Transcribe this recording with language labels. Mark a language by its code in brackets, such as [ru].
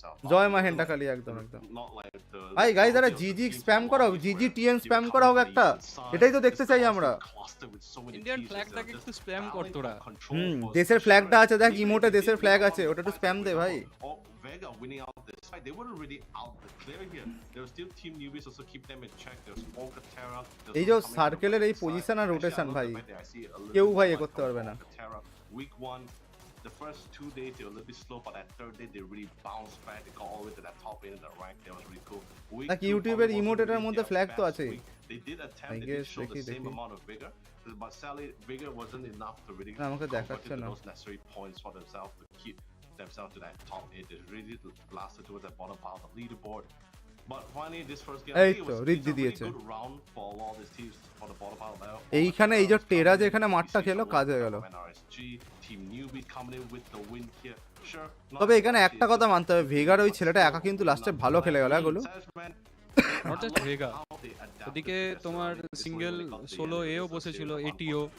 [bn] জয় মা হেন্টা কালি একদম ভাই গাইস যারা জিজি স্প্যাম করা হোক জিজি টিএন স্প্যাম করা হোক একটা এটাই তো দেখতে চাই আমরা ইন্ডিয়ান ফ্ল্যাগটাকে একটু স্প্যাম কর তোরা দেশের ফ্ল্যাগটা আছে দেখ ইমোটে দেশের ফ্ল্যাগ আছে ওটা একটু স্প্যাম দে ভাই [en] Vega winning out this fight, they weren't really out the clear here. There was still Team Newbies also keep them in check. There was Olga TERA. [bn] এই যে সার্কেলের এই পজিশন আর রোটেশন ভাই কেউ ভাই এ করতে পারবে না [en] Week 1 the first 2 days they were a little bit slow, but that third day they really bounced back. They got all the way to that top end of the rank. That was really cool. [bn] like ইউটিউবের ইমোটেটার মধ্যে flag তো আছে [en] They did attempt to show the same amount of vigor, but sadly vigor wasn't enough to really convert those necessary points for themselves to keep themselves to that top 8. They really lasted towards that bottom part of the leaderboard. But finally this first game [bn] এই তো রিদ্ধি দিয়েছে [en] good round for all these teams for the bottom part level. [bn] এইখানে এই যে টেরা যে এখানে মারটা খেলো কাজ হয়ে গেল [en] Team Newbies coming in with the win here. Sure. [bn] তবে এখানে একটা কথা মানতে হবে ভেগার ওই ছেলেটা একা কিন্তু লাস্টে ভালো খেলে গেল এগুলো [en] not just [bn] ভেগা ওদিকে তোমার সিঙ্গেল সোলো এও বসেছিল এটিও